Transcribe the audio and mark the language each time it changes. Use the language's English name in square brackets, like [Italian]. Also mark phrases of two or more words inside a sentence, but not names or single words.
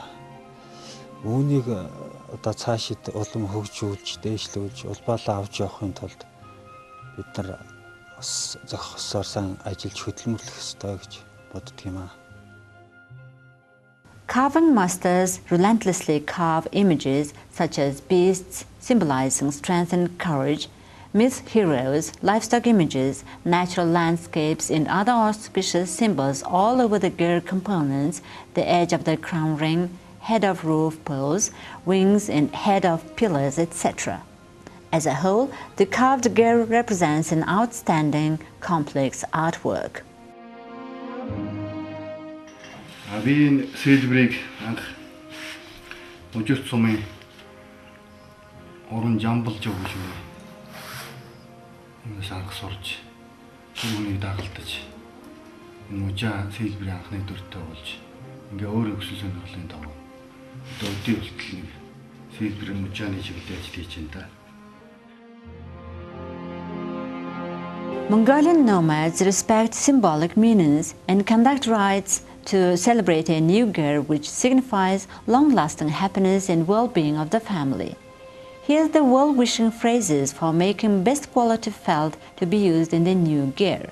[Mongolian] Үүнийг одоо цаашид улам хөгжүүлж, дээшлүүлж, улбаалаа авч явахын тулд бид нар зохисоор сайн ажиллаж хөдөлмөрлөх ёстой гэж боддог юм аа. [English] Carving masters relentlessly carve images such as beasts symbolizing strength and courage, myth heroes, livestock images, natural landscapes, and other auspicious symbols all over the gear components, the edge of the crown ring, head of roof poles, wings and head of pillars, etc. As a whole, the carved gear represents an outstanding, complex artwork. [Mongolian] Би сэлбэрийг анх Ужирт сумын уран жамбалж өгч энэ анх сурч түүнийг дагалдаж мужаа сэлбэрийн анхны дүртэй болж ингээ өөрөө өсөл сонирхлын дагуу одоо өдөө болтол нэг сэлбэрийн мужааны чиглэлд ажиллаж байна да. [English] Mongolian nomads respect symbolic meanings and conduct rites to celebrate a new gear which signifies long-lasting happiness and well-being of the family. Here's the well-wishing phrases for making best quality felt to be used in the new gear.